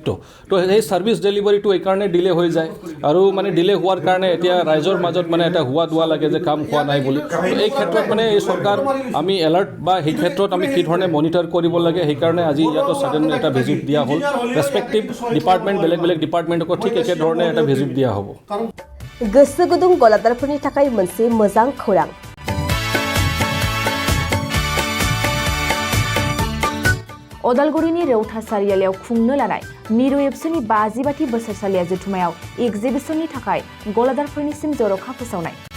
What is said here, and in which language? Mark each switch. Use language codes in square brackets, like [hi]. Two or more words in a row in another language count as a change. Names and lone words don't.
[as] তো সেই [en] service deliveryটো [as] এইকাৰণে ডিলে হৈ যায়, আৰু মানে ডিলে হোৱাৰ কাৰণে এতিয়া ৰাইজৰ মাজত মানে এটা হোৱা দোৱা লাগে যে কাম হোৱা নাই বুলি। এই ক্ষেত্ৰত মানে এই চৰকাৰ আমি এলাৰ্ট বা সেই ক্ষেত্ৰত আমি কি ধৰণে মনিটৰ কৰিব লাগে, সেইকাৰণে আজি ইয়াতো ছাডেন এটা ভিজিট দিয়া হ'ল। [en] respective department, [as] বেলেগ ডিপাৰ্টমেণ্টকো ঠিক একেধৰণে এটা ভিজিট দিয়া হ'ব। [brx] गोसो गुदुं गलादारफोरनि थाखाय मोनसे मोजां खौरां। अदालगुरिनि रौता सारियालियाव खुंनो लानाय मिरु एबसुनि 50 बोसोरसालिया जथुमायाव एक्जिबिशननि थाखाय गलादारफोरनिसिम जर'खा फोसावनाय।